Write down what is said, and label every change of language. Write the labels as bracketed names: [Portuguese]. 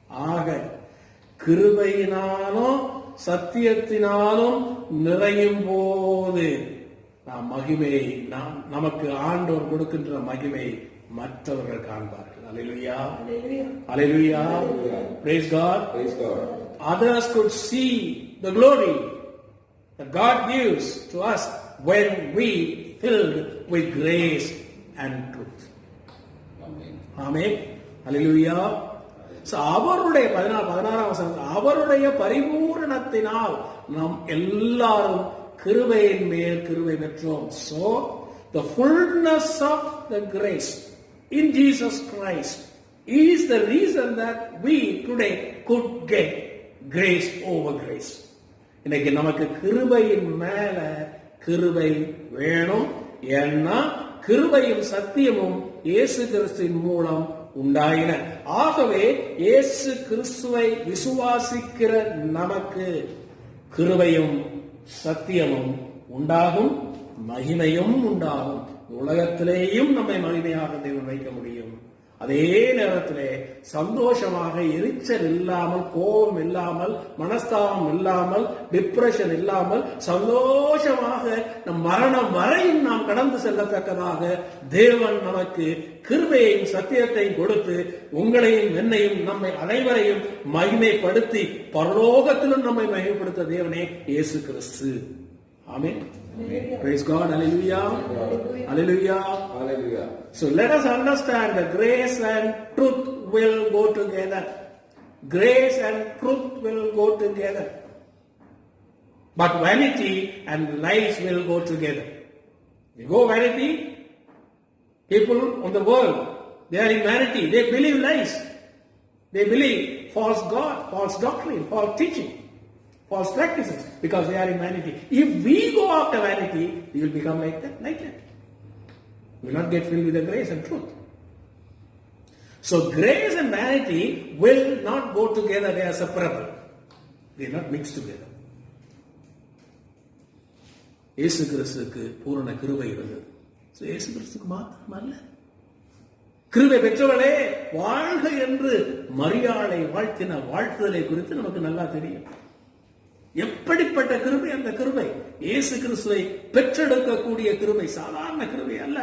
[Tamil] ஆக கிருபையினாலும் சத்தியத்தினாலும் நிறையும் போது நாம் மகிமையை, நமக்கு ஆண்டவர் கொடுக்கின்ற மகிமை மற்றவர்கள் காண்பார்கள். அல்லேலூயா, அல்லேலூயா, [English] praise God. Others could see the glory that God gives to us when we filled with grace and truth. Amen. Hallelujah. [Tamil] So அவருடைய 16ஆம் வசனம், அவருடைய பரிபூரணத்தினால் நாம் எல்லாரும் கிருபையின் மேல் கிருபை பெற்றோம். [English] So the fullness of the grace in Jesus Christ is the reason that we today could get grace over grace. [Tamil] இன்னைக்கு நமக்கு கிருபையின் மேல கிருபை வேணும். ஏன்னா கிருபையும் சத்தியமும் இயேசு கிறிஸ்துவின் மூலம் உண்டாயின. ஆகவே இயேசு கிறிஸ்துவை விசுவாசிக்கிற நமக்கு கிருபையும் சத்தியமும் உண்டாகும், மகிமையும் உண்டாகும். உலகத்திலேயும் நம்மை மகிமையாக தேவன் வைக்க முடியும். அதே நேரத்திலே சந்தோஷமாக, எரிச்சல் இல்லாமல், கோபம் இல்லாமல், மனஸ்தாபம் இல்லாமல், டிப்ரெஷன் இல்லாமல் சந்தோஷமாக நம் மரணம் வரையும் நாம் கடந்து செல்லத்தக்கதாக தேவன் நமக்கு கிருபையையும் சத்தியத்தையும் கொடுத்து உங்களையும் என்னையும் நம்மை அனைவரையும் மகிமைப்படுத்தி பரலோகத்திலும் நம்மை மகிமைப்படுத்த தேவனே இயேசு கிறிஸ்து. [English] Amen. Praise God. Hallelujah. Hallelujah. Hallelujah. So let us understand that grace and truth will go together. Grace and truth will go together. But vanity and lies will go together. You go vanity, people on the world, they are in vanity. They believe lies. They believe false God, false doctrine, false teaching, false practices, because they are in vanity. If we go after vanity, we will become like that. We will not get filled with the grace and truth. So grace and vanity will not go together. They are separable. They are not mixed together. [Tamil] இயேசு கிறிஸ்துவுக்கு பூரண கிருபை இருந்தது. இயேசு கிறிஸ்துக்கு மாத்திரம் அல்ல, கிருபை பெற்றவளே வாழ்க என்று மரியாளை வாழ்த்தின வாழ்த்துதலை குறித்து நமக்கு நல்லா தெரியும். எப்படிப்பட்ட கிருபை அந்த கிருபை! இயேசு கிறிஸ்துவை பெற்றெடுக்கக்கூடிய கிருபை சாதாரண கிருபை அல்ல.